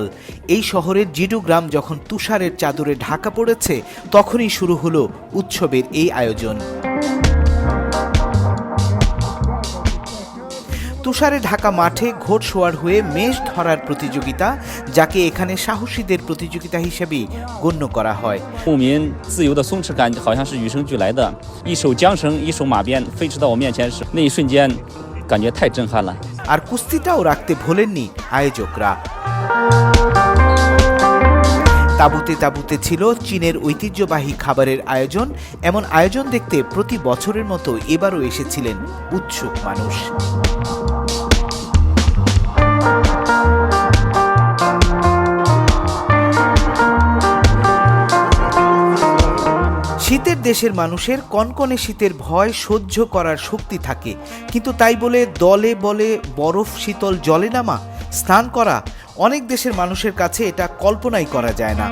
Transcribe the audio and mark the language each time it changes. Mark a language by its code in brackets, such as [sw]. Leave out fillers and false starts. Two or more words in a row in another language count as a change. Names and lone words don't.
[bn] এই শহরের জিডু গ্রাম যখন তুষারের চাদরে ঢাকা পড়েছে, তখনই শুরু হলো উৎসবের এই আয়োজন। তুষারে ঢাকা মাঠে ঘোড়সওয়ার হয়ে মেষ ধরার প্রতিযোগিতা, যাকে এখানে সাহসীদের প্রতিযোগিতা হিসেবেই গণ্য করা হয়। [zh] 牧民自由的松弛感好像是与生俱来的，一手缰绳，一手马鞭，飞驰到我面前时，那一瞬间，感觉太震撼了。 [bn] আর কুস্তিটাও রাখতে ভোলেননি আয়োজকরা। তাঁবুতে তাঁবুতে ছিল চীনের ঐতিহ্যবাহী খাবারের আয়োজন। এমন আয়োজন দেখতে প্রতি বছরের মতো এবারও এসেছিলেন উৎসুক মানুষ। শীতের দেশের মানুষের কনকনে শীতের ভয় সহ্য করার শক্তি থাকে, কিন্তু তাই বলে দলে বলে বরফ শীতল জলে নামা, স্নান করা, অনেক দেশের মানুষের কাছে এটা কল্পনাই করা যায় না।